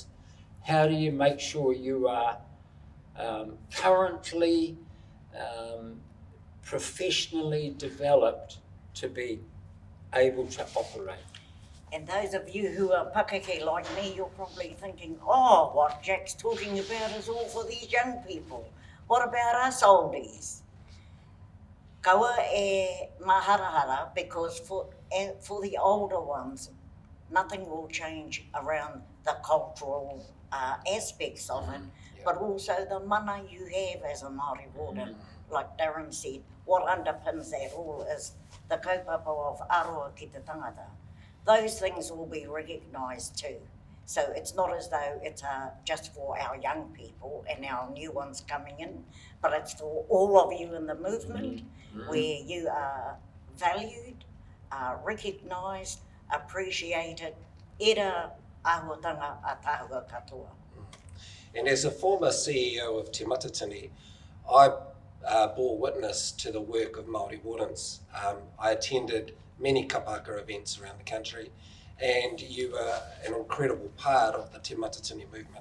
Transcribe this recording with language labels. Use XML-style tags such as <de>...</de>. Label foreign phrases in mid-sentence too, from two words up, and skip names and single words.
<en>How do you make sure you are currently professionally developed to be able to operate? And those of you who are pakeke like me, you're probably thinking, oh, what Jack's talking about is all for these young people. What about us oldies?</en> <mi>Kaua e maharahara,</mi> <en>because for the older ones, nothing will change around the cultural aspects of it, but also the mana you have as a Māori Warden. Like Darrin said, what underpins that all is the kaupapa of</en> <mi>aroa ki te tangata.</mi> <en>Those things will be recognised too. So it's not as though it's just for our young people and our new ones coming in, but it's for all of you in the movement where you are valued, recognised, appreciated,</en> <mi>era āhuatanga a tāhua katoa.</mi> <en>And as a former CEO of Te Matatini, I bore witness to the work of Maori Wardens. I attended many kapaka events around the country, and you are an incredible part of the Te Matatini movement.</en>